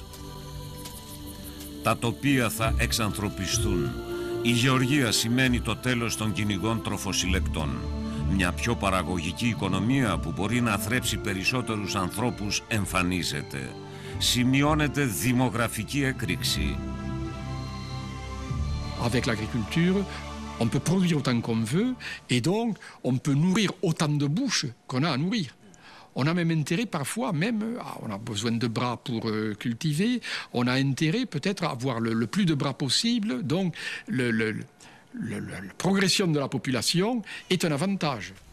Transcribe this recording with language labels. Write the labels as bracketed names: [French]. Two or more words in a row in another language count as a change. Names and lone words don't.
[Greek] Τα τοπία θα εξανθρωπιστούν. Η γεωργία σημαίνει το τέλος των κυνηγών τροφοσυλλεκτών. Μια πιο παραγωγική οικονομία που μπορεί να θρέψει περισσότερους ανθρώπους εμφανίζεται. Σημειώνεται δημογραφική έκρηξη. [French] Avec l'agriculture, on peut produire autant qu'on veut et donc on peut nourrir autant de bouches qu'on a à nourrir. On a même intérêt parfois, on a besoin de bras pour cultiver, on a intérêt peut-être à avoir le plus de bras possible, donc la progression de la population est un avantage.